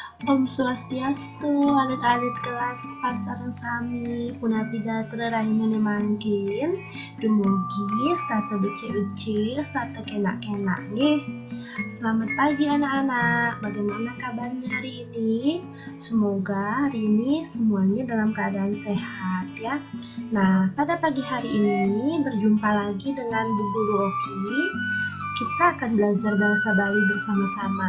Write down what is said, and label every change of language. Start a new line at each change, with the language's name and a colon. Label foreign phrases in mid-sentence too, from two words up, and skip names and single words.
Balinese: Om Swastiastu, alit-alit kelas Pansareng Sami, punapida terahina mangkin, dumugi, tata bece-bece, tata kenak-kenak nih.
Indonesian: Selamat pagi anak-anak, bagaimana kabarnya hari ini? Semoga hari ini semuanya dalam keadaan sehat ya. Nah, pada pagi hari ini berjumpa lagi dengan Bu Guru Oki. Kita akan belajar bahasa Bali bersama-sama.